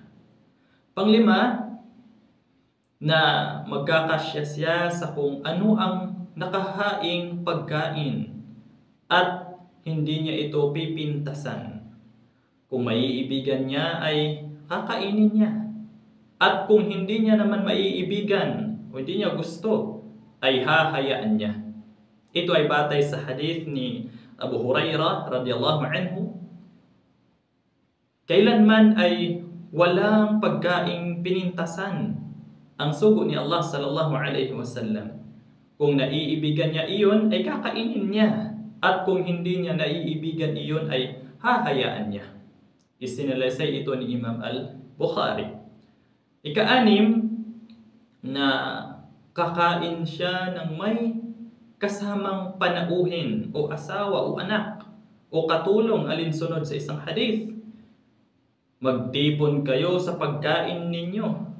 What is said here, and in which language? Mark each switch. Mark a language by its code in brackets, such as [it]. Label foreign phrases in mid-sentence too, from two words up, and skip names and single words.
[tl] Panglima, na magkakasya siya sa kung ano ang nakahaing pagkain at hindi niya ito pipintasan. Kung maiibigan niya ay kakainin niya. At kung hindi niya naman maiibigan o hindi niya gusto, ay hahayaan niya. Ito ay batay sa hadith ni Abu Hurairah [ar] رضي الله عنه. [tl] Kailanman ay walang pagkaing pinintasan ang sugo ni Allah [ar] صلى الله عليه وسلم. [tl] Kung naiibigan niya iyon, ay kakainin niya. At kung hindi niya naiibigan iyon, ay hahayaan niya. Isinalaysay ito ni Imam al-Bukhari. Ika-anim, na kakain siya ng may kasamang panauhin o asawa o anak o katulong alinsunod sa isang hadith. "Magtipon kayo sa pagkain ninyo.